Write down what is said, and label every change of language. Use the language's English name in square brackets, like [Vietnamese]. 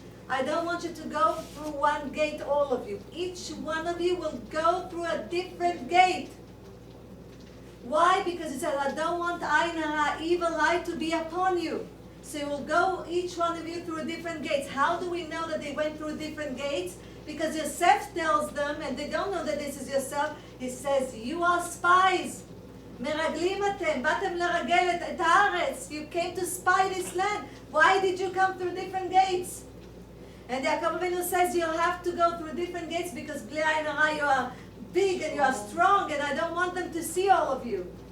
[English] I don't want you to go through one gate, all of you. Each one of you will go through a different gate. Why? Because it says, I don't want Ayin Hora, evil eye, to be upon you. So you will go, each one of you, through different gates. How do we know that they went through different gates? Because Yosef tells them, and they don't know that this is Yosef, he says, you are spies. [Hebrew] מרגלים אתם, באתם לרגל את הארץ. [English] You came to spy this land. Why did you come through different gates? And Yaakov Avinu says you have to go through different gates because bli Ayin Hora, you are big and you are strong and I don't want them to see all of you.